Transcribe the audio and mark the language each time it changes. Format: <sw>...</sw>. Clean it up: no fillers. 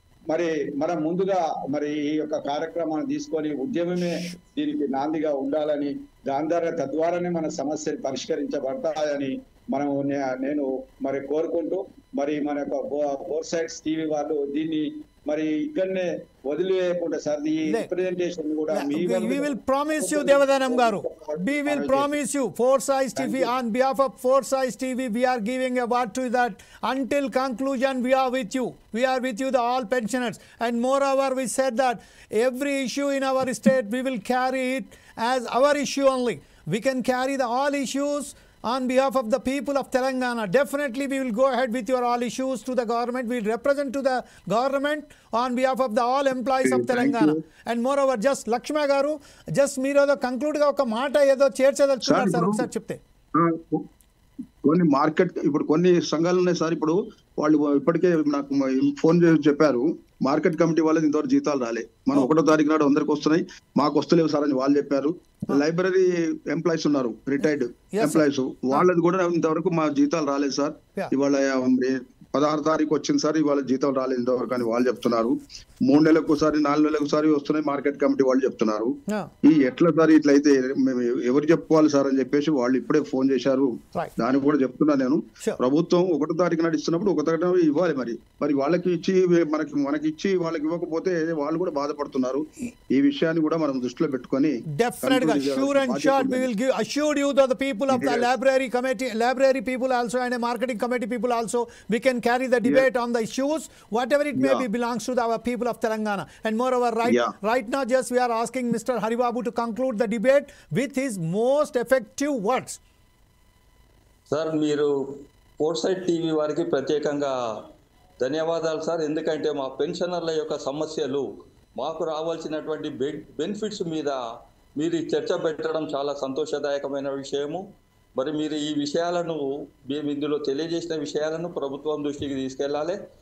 <te>మరి మనం ముందుగా మరి ఈ యొక్క కార్యక్రమాన్ని తీసుకొని ఉద్యమమే దీనికి నాందిగా ఉండాలని, దాని ద్వారా తద్వారానే మన సమస్యలు పరిష్కరించబడతాయని నేను మరి కోరుకుంటూ, మరి మన యొక్క ఫోర్ సైడ్స్ టీవీ వాళ్ళు దీన్ని మరి ఇక్కడనే వదిలేయకుండా సార్ ఈ రిప్రజెంటేషన్ కూడా</te> <en>we will promise you Devadanam garu, we will promise you Force Eyes TV, on behalf of Force Eyes TV we are giving a word to that until conclusion we are with you, the all pensioners, and moreover we said that every issue in our state we will carry it as our issue only. We can carry the all issues on behalf of the people of Telangana. Definitely we will go ahead with your all issues to the government. We will represent to the government on behalf of the all employees of Telangana. And moreover, just Lakshma garu, just</en> <te>మీరు conclude గా ఒక మాట ఏదో చేర్చదలుచుకున్నారు sir, ఒకసారి చెప్తే. కొన్ని market ఇప్పుడు కొన్ని సంఘాలు ఉన్నాయి సార్. ఇప్పుడు వాళ్ళు ఇప్పటికే నాకు ఫోన్ చేసి చెప్పారు, మార్కెట్ కమిటీ వాళ్ళది ఇంతవరకు జీతాలు రాలే, మనం 1వ తారీఖు నాడు అందరికి వస్తున్నాయి, మాకు వస్తలేవు సార్ అని వాళ్ళు చెప్పారు. లైబ్రరీ ఎంప్లాయీస్ ఉన్నారు, రిటైర్డ్ ఎంప్లాయీస్, వాళ్ళది కూడా ఇంతవరకు మా జీతాలు రాలేదు సార్. ఇవాళ 16వ తారీఖు వచ్చింది సార్, ఇవాళ జీతం రాలేదు ఇంతవరకు అని వాళ్ళు చెప్తున్నారు. 3 నెలలకు ఒకసారి 4 నెలలకు ఒకసారి వస్తున్నాయి మార్కెట్ కమిటీ వాళ్ళు చెప్తున్నారు. ఈ ఎట్లా సార్ ఇట్లయితే మేము ఎవరు చెప్పుకోవాలి సార్ అని చెప్పేసి వాళ్ళు ఇప్పుడే ఫోన్ చేశారు. దానికి కూడా చెప్తున్నా నేను, ప్రభుత్వం 1వ తారీఖు నాడు ఇస్తున్నప్పుడు 1వ తారీఖు ఇవ్వాలి. మరి వాళ్ళకి ఇచ్చి మనకి ఇచ్చి వాళ్ళకి ఇవ్వకపోతే వాళ్ళు కూడా బాధపడుతున్నారు. ఈ విషయాన్ని కూడా మనం దృష్టిలో పెట్టుకొని</te> <en>definitely sure and short we will give assured you that the people of the library people also and a marketing committee people also, we can carry the debate on the issues whatever it may be belongs to our people of Telangana. And moreover right now just we are asking Mr. Haribabu to conclude the debate with his most effective words.</en> <te>Sir మీరు foresight TV వారికి ప్రత్యేకంగా ధన్యవాదాలు sir. ఎందుకంటే మా పెన్షనర్ల యొక్క సమస్యలు, మాకు రావాల్సినటువంటి బెనిఫిట్స్ మీద మీరు చర్చ పెట్టడం చాలా సంతోషదాయకమైన విషయము. మరి మీరు ఈ విషయాలను, మేము ఇందులో తెలియజేసిన విషయాలను ప్రభుత్వం దృష్టికి తీసుకెళ్లాలి.</te>